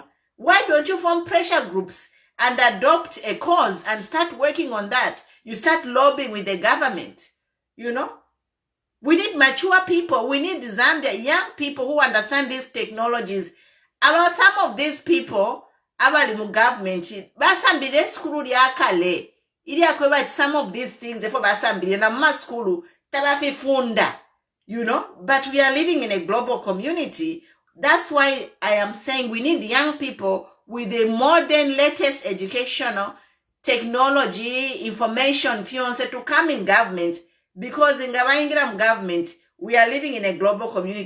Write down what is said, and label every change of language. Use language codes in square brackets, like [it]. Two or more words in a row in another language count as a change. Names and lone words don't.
[en] Why don't you form pressure groups and adopt a cause and start working on that? You start lobbying with the government, you know? We need mature people. We need Zambia, young people who understand these technologies. About some of these people, [bem] abali mu government, basambile skulu ya kale. Ili akweba [en] some of these things, [bem] therefore basambile na ma skulu, tabafi funda, [en] you know? But we are living in a global community. That's why I am saying we need young people with the modern, latest educational technology, information, fiance to come in government. Because in government, we are living in a global community.